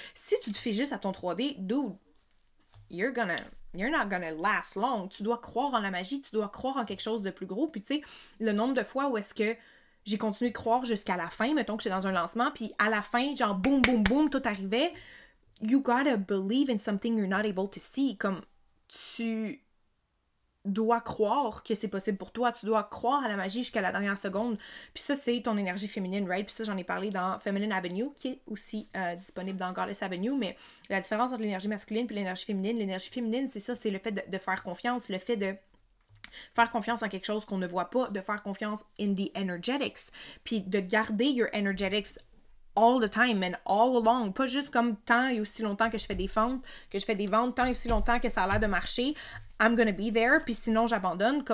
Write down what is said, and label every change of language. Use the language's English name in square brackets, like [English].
[French] Si tu te fais juste à ton 3D, dude, [English] you're not gonna last long. [French] Tu dois croire en la magie, tu dois croire en quelque chose de plus gros. Puis tu sais, le nombre de fois où est-ce que j'ai continué de croire jusqu'à la fin, mettons que j'étais dans un lancement, puis à la fin, genre boum, boum, boum, tout arrivait. [English] You gotta believe in something you're not able to see. [French] Comme tu dois croire que c'est possible pour toi, tu dois croire à la magie jusqu'à la dernière seconde. Puis ça, c'est ton énergie féminine, right? Puis ça, j'en ai parlé dans Feminine Avenue, qui est aussi disponible dans Goddess Avenue, mais la différence entre l'énergie masculine et l'énergie féminine, c'est ça, c'est le fait de faire confiance, le fait de faire confiance en quelque chose qu'on ne voit pas, de faire confiance [English] in the energetics, [French] puis de garder [English] your energetics all the time and all along, [French] pas juste comme tant et aussi longtemps que je fais des ventes, tant et aussi longtemps que ça a l'air de marcher, [English] I'm gonna be there, [French] puis sinon j'abandonne.